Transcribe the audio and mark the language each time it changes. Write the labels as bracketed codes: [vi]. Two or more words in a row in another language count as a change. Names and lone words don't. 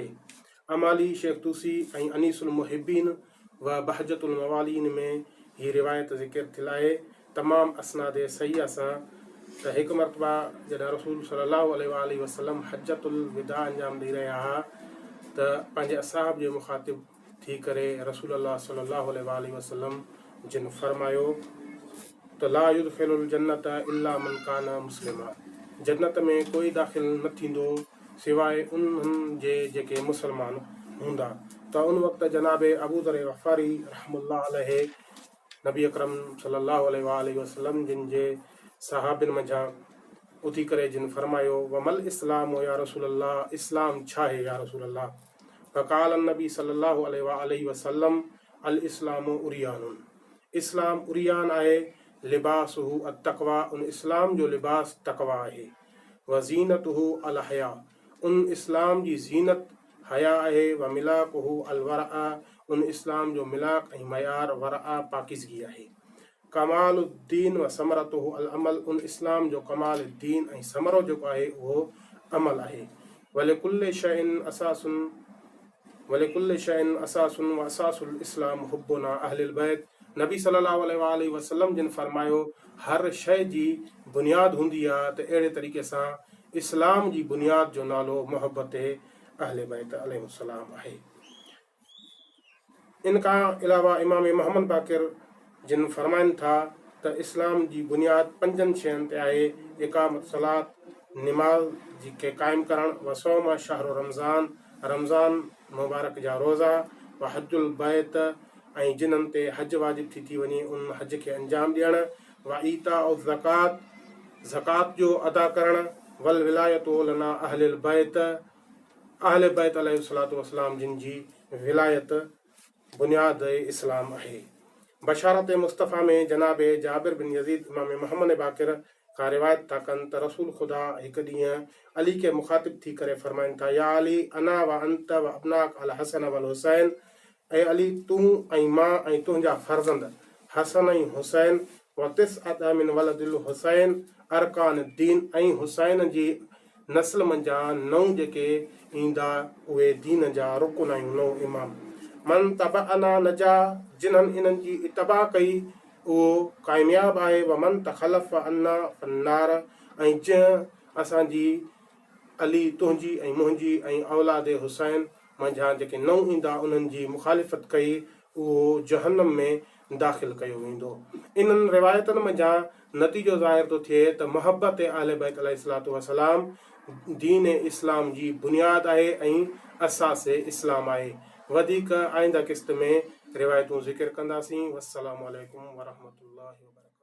[sd] अमाली शेख तूसी ऐं अनीसुल मुहिब्बीन व बहजतुल मवालीन में हीअ रिवायत ज़िक्र थियल आहे तमामु असनाद सही सां त हिकु मरतबा जॾहिं रसूल [ar] صلى الله عليه وسلم [sd] हजतुल विदा अंजाम ॾेई रहिया हुआ त पंहिंजे असहाब जे मुखातिब थी करे रसूल अल्लाह [ar] صلى الله عليه وسلم [sd] जिन फरमायो [ar] त لا يدخل الجنة إلا من كان مسلما, [sd] जन्नत में कोई दाख़िल न थींदो सिवाय उन्हनि जे जेके मुसलमान हूंदा। त उन वक़्तु जनाब अबू ज़र गफ़ारी [ar] رحمة الله عليه [sd] नबी अकरम [ar] صلى الله عليه وسلم [sd] जिन जे सहाबिन मंझां उथी करे जिन फरमायो [ar] وما الإسلام يا رسول الله, [sd] इस्लाम छा आहे [ar] يا رسول الله. فقال النبي صلى الله عليه وسلم الإسلام عريان, [sd] इस्लाम उरियान आहे, [ar] لباسه التقوى, [sd] उन इस्लाम जो लिबास तक़वा आहे। [ar] و زينته الحياء, [sd] उन इस्लाम जी ज़ीनत हया आहे। [ar] و ملاكه الورع, [sd] उन इस्लाम जो मिलाक ऐं मयार वरआ पाकीज़गी आहे। [ar] كمال الدين و ثمرته العمل, [sd] उन इस्लाम जो कमाल दीन ऐं समरो जेको आहे उहो अमल आहे। [ar] ولكل شيء أساس و أساس الإسلام حبنا أهل البيت, [sd] नबी [ar] صلى الله عليه وسلم [sd] जिन फरमायो हर शइ जी बुनियाद हूंदी आहे त अहिड़े तरीक़े सां इस्लाम जी बुनियाद जो नालो मोहब्बत अहल बैत अलैहिस्सलाम आहे। इन खां अलावा इमाम मोहम्मद बाक़िर जिन फरमाइनि था त इस्लाम जी बुनियाद 5 शयुनि ते आहे। [ar] إقامة الصلاة, [sd] निमाज़ जी के क़ाइमु करणु, [ar] و صوم شهر رمضان, [sd] रमज़ान मुबारक जा रोज़ा, [ar] و حج البيت, [sd] ऐं जिन्हनि ते हज वाजिब थी वञे उन हज खे अंजाम ॾियणु, [ar] و إيتاء الزكاة, [sd] ज़कात जो अदा करणु, [ar] والولاية لنا أهل البيت, [sd] अहल बैत [ar] عليه الصلاة والسلام [sd] जिन जी विलायत बुनियाद इस्लाम आहे। बशारत मुस्तफ़ा में जनाब जाबिर बिन यज़ीद इमाम मोहम्मद बाक़िर खां रिवायत था कनि त रसूल ख़ुदा हिकु ॾींहुं अली खे मुखातिब थी करे फरमाइनि था [ar] يا علي أنا و أنت و أبناؤك الحسن والحسين, [sd] ऐं अली तूं ऐं मां ऐं तुंहिंजा फर्ज़ंद हसन ऐं हुसैन, [ar] و تسعة من ولد الحسين أركان الدين, [sd] ऐं हुसैन जी नस्ल मंझां 9 जेके ईंदा उहे दीन जा रुकन ऐं 9 इमाम। [ar] من تبعنا نجا, [sd] जिन्हनि इन्हनि जी इतबा कई उहो कामयाब आहे। [ar] و من تخلف عنا فالنار, [sd] ऐं जंहिं असांजी अली तुंहिंजी ऐं मुंहिंजी ऐं औलाद हुसैन मंझां जेके 9 ईंदा उन्हनि जी मुखालिफ़त कई उहो जहन्नम में दाख़िल कयो वेंदो। इन्हनि रिवायतनि मंझां नतीजो ज़ाहिर थो थिए त मोहब्बत अहल बैत [ar] عليه الصلاة والسلام [sd] दीन इस्लाम जी बुनियाद आहे ऐं असास इस्लाम आहे। वधीक आइंदा किस्त में रिवायतूं ज़िक्र कंदासीं। [ar] والسلام عليكم ورحمة الله وبركاته.